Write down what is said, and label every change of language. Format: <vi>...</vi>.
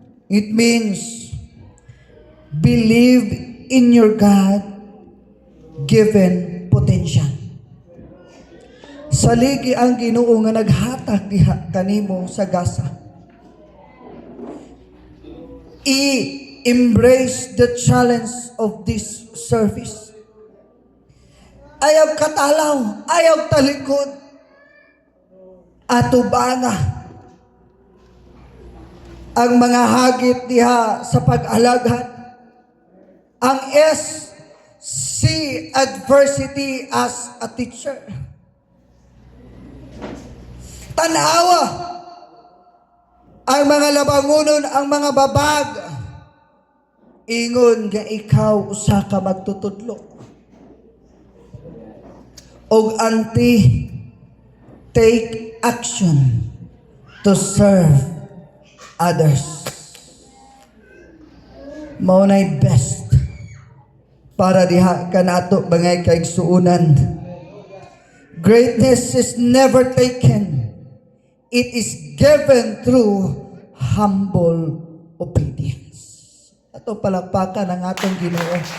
<en>It means believe in your God-given potential.</en> <ceb>Saligi ang Ginoo nga naghatag diha kanimo sa gasa.</ceb> <en>Embrace the challenge of this service.</en> <ceb>Ayaw katalaw, ayaw talikod, atubanga ang mga hagit diha sa pag-alagad.</ceb> <en>Ang S, see adversity as a teacher.</en> <ceb>Tanawa ang mga labangunon, ang mga babag, ingon nga ikaw usa ka magtutudlo.</ceb> <en>Og anti, take action to serve others.</en> <ceb>mao nay best para diha kanato bangay kaigsuonan.</ceb> <en>Greatness is never taken. It is given through humble obedience.</en> <ceb>Ato palakpakan ang atong Ginoo.</ceb>